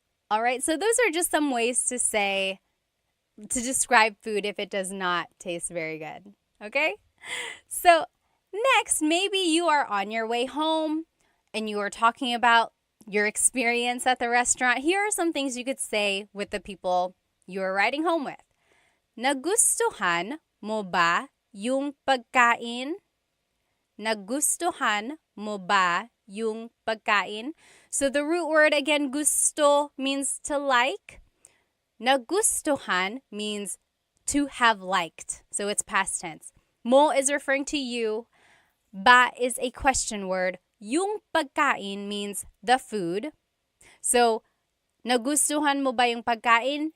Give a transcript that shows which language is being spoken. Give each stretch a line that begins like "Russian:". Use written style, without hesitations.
English: All right, so those are just some ways to say, to describe food if it does not taste very good. Okay? So next, maybe you are on your way home and you are talking about your experience at the restaurant. Here are some things you could say with the people you are riding home with.
Filipino: Nagustuhan mo ba yung pagkain? Nagustuhan mo ba yung pagkain?
English: So the root word again, gusto, means to like. Nagustuhan means to have liked. So it's past tense. Mo is referring to you. Ba is a question word.
Filipino: Yung pagkain
English: means the food. So,
Filipino: nagustuhan mo ba yung pagkain?